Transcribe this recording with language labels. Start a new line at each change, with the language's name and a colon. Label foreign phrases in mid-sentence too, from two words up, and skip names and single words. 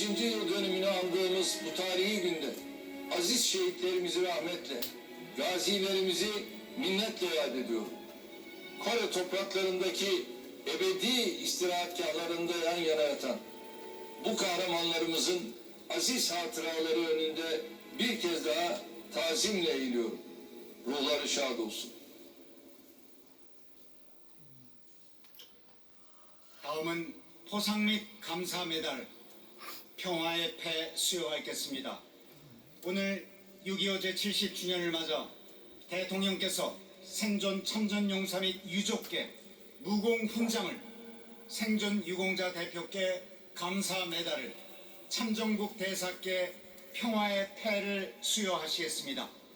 Turkish: yıl dönümünü andığımız bu tarihi günde aziz şehitlerimizi rahmetle, gazilerimizi minnetle yad ediyorum. Kore topraklarındaki ebedi istirahatgahlarında yan yana yatan bu kahramanlarımızın aziz hatıraları önünde bir kez daha tazimle eğiliyorum. Ruhları şad olsun.
Korean: 다음은 포상 및 감사 메달, 평화의 패 수여가 있겠습니다. 오늘 6.25 제70주년을 맞아 대통령께서 생존 참전용사 및 유족께 무공 훈장을, 생존 유공자 대표께 감사 메달을, 참전국 대사께 평화의 패를 수여하시겠습니다.